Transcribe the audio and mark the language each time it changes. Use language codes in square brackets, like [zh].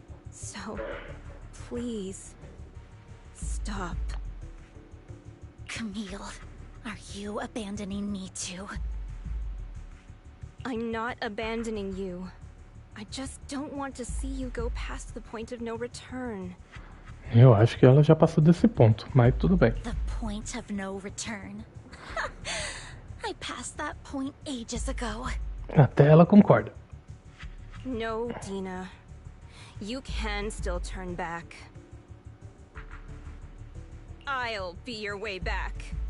[en] So, please, stop. Camille, are you abandoning me too? I'm not abandoning you. I just don't want to see you go past the point of no return. [pt] Eu acho que ela já passou desse ponto, mas tudo bem. [en] The point of no return. I passed that point ages ago. [pt] Até ela concorda. [en] No, Dina. You can still turn back. I'll be your way back.